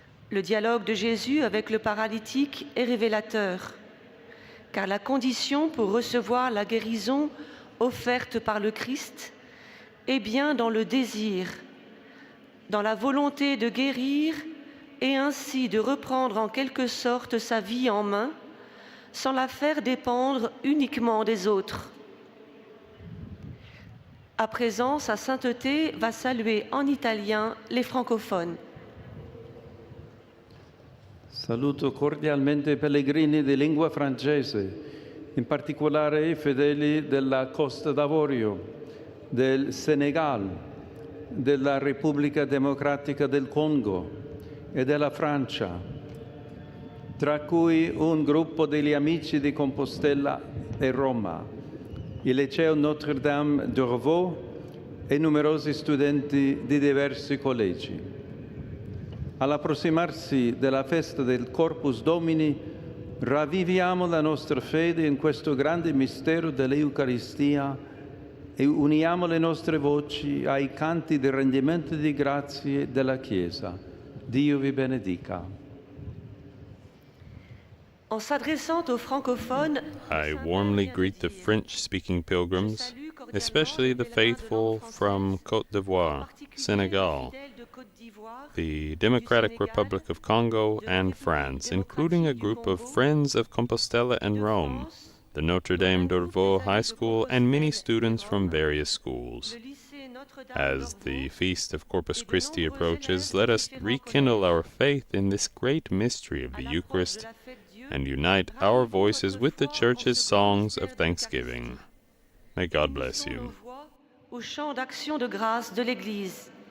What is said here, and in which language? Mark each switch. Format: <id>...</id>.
<fr>Le dialogue de Jésus avec le paralytique est révélateur, car la condition pour recevoir la guérison offerte par le Christ est bien dans le désir, dans la volonté de guérir et ainsi de reprendre en quelque sorte sa vie en main, sans la faire dépendre uniquement des autres. À présent, Sa Sainteté va saluer en italien les francophones.</fr> <it>Saluto cordialmente i pellegrini di lingua francese, in particolare i fedeli della Costa d'Avorio, del Senegal, della Repubblica Democratica del Congo e della Francia, tra cui un gruppo degli Amici di Compostela e Roma, il Liceo Notre-Dame d'Orvaux e numerosi studenti di diversi collegi. All'approssimarsi della festa del Corpus Domini, ravviviamo la nostra fede in questo grande mistero dell'Eucaristia e uniamo le nostre voci ai canti di rendimento di grazie della Chiesa. Dio vi benedica.</it> <fr>En s'adressant aux francophones,</fr> <en>I warmly greet the French-speaking pilgrims, especially the faithful from Côte d'Ivoire, Senegal, the Democratic Republic of Congo, and France, including a group of Friends of Compostela and Rome, the Notre Dame d'Orvaux High School, and many students from various schools. As the Feast of Corpus Christi approaches, let us rekindle our faith in this great mystery of the Eucharist and unite our voices with the Church's songs of thanksgiving. May God bless you.</en> <fr>Au chant d'action de grâce de l'Église.</fr>